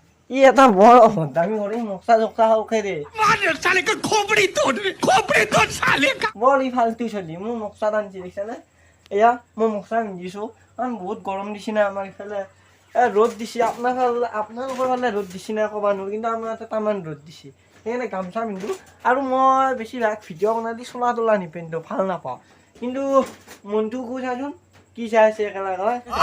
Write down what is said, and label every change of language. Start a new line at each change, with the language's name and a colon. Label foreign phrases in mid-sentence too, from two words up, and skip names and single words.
Assamese: ই এটা বৰ দামী কৰি মকচা জকচা হওকে দে
Hindi: मार साले का खोपड़ी तोड़ साले का
Assamese: বৰ ই ফাল্টু চলি মোৰ মকচা আনিছে দেখিছানে এয়া মই মকচা পিন্ধিছোঁ কাৰণ বহুত গৰম দিছে না আমাৰ ইফালে ৰ'দ দিছে আপোনালোকৰ ফালে ৰ'দ দিছে না ক'ব নোৱাৰোঁ কিন্তু আমাৰ ইয়াতে তামান ৰ'দ দিছে সেইকাৰণে গামোচা পিন্ধোঁ আৰু মই বেছিভাগ ভিডিঅ' বনাই দি চোলা তোলা নিপিন্ধোঁ ভাল নাপাওঁ কিন্তু মনটো কৈ চাচোন কি চাই আছে একেলগে